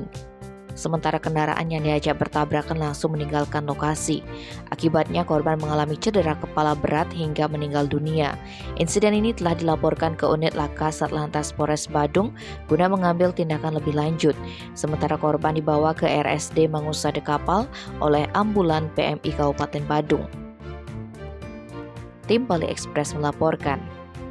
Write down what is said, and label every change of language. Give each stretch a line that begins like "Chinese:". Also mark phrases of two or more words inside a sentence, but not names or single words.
Indonesian: Sementara kendaraan yang diajak bertabrakan langsung meninggalkan lokasi. Akibatnya korban mengalami cedera kepala berat hingga meninggal dunia. Insiden ini telah dilaporkan ke unit Laka Satlantas Polres Badung guna mengambil tindakan lebih lanjut. Sementara korban dibawa ke RSD Mangusade Kapal oleh ambulan PMI Kabupaten Badung. Tim Bali Express melaporkan.